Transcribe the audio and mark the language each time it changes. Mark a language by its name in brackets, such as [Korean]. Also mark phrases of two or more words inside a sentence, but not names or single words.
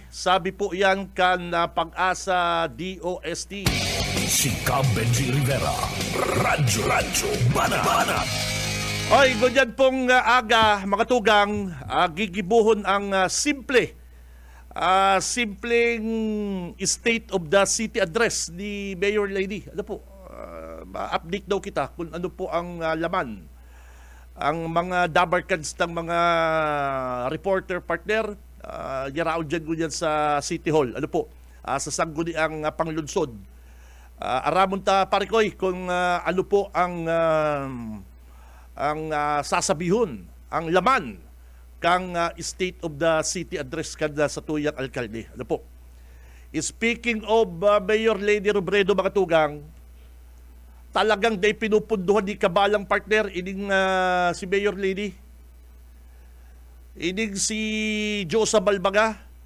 [Bikol] Sabi po yan kan Pag-asa DOST. Si Benji Rivera, Radyo Banat. Oy, ganyan pong aga, mga tugang, gigibuhon ang simpleng State of the City address ni Mayor Lady. Ano po, ma-update daw kita kung ano po ang laman. Ang mga dabarkads ng mga reporter partner, yaraon dyan sa City Hall. Ano po, sa sangguni ang panglunsod. Aramon ta parikoy kung ano po ang sasabihon, ang laman kang State of the City address kada sa tuyang alkalde. Ano po? Speaking of Mayor Lady Robredo, mga tugang, talagang day pinupunduhan ni kabalang partner ining si Mayor Lady. Ining si Josa Balbaga.